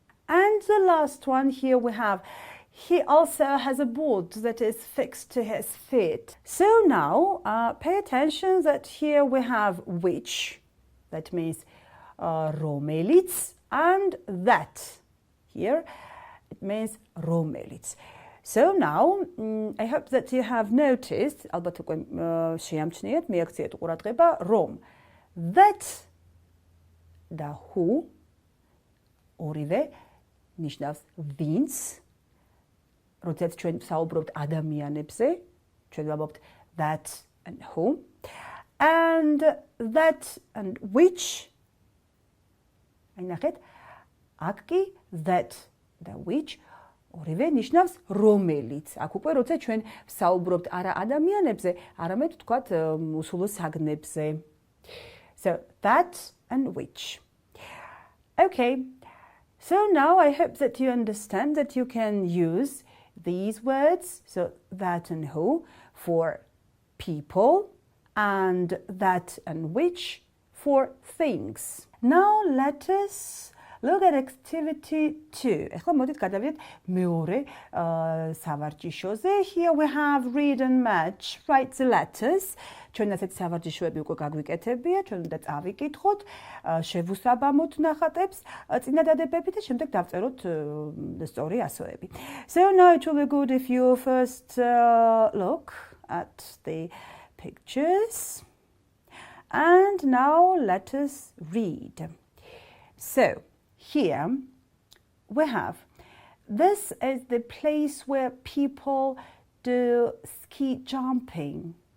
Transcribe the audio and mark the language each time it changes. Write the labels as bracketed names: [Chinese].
[English] And the last one here we have, he also has a board that is fixed to his feet. So now pay attention that here we have which, that means რომელიც, and that. Here it means რომელიც. So now, I hope that you have noticed, [Georgian] ალბათ უკვე შეამჩნიეთ, მიაქციეთ ყურადღება, რომ that და who ორივე ნიშნავს ვინც, როდესაც ჩვენ ვსაუბრობთ ადამიანებზე, ჩვენ ვამბობთ that and who, and that and which, აი ნახეთ, აქ კი that და which ორივე ნიშნავს რომელიც. აქ უკვე როცა ჩვენ ვსაუბრობთ არა ადამიანებზე, არამედ თქვათ უსულო საგნებზე. [English] So that and which. Okay. So now I hope that you understand that you can use these words, so that and who, for people, and that and which for things. Now let us look at activity 2. [Georgian] ეხლა მოდით გადავიდეთ მეორე სავარჯიშოზე. [English] Here we have read and match, write the letters. [Georgian] ჩვენ ასეთ სავარჯიშოები უკვე გაგვიკეთებია, ჩვენ უნდა წავიკითხოთ, შევუსაბამოთ ნახატებს, წინადადებები და შემდეგ დავწეროთ სწორი ასოები. [English] So now it will be good if you first look at the pictures. And now let us read. So here we have, this is the place where people do ski jumping.